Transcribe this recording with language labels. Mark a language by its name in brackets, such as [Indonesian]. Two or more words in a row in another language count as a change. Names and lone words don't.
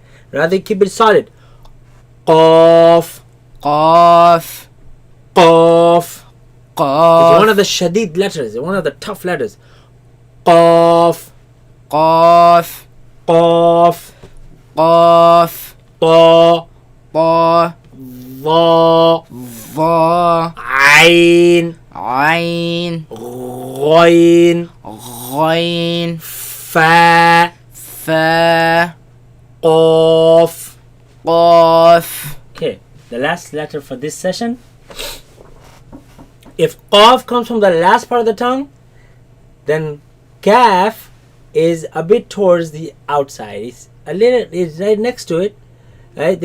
[English] Rather, keep it solid. Cough. Qaf. Cough. It's Qaf. one of the shadid letters. One of the tough letters. Cough. Qaf. Cough. Qaf. Ta. Ta. Va. Va. Ain. Ain. Ghain. Ghain. Fa. Fa. Qaf. Qaf. Okay, the last letter for this session. If qaf comes from the last part of the tongue, then kaf is a bit towards the outside. It's right next to it. Right?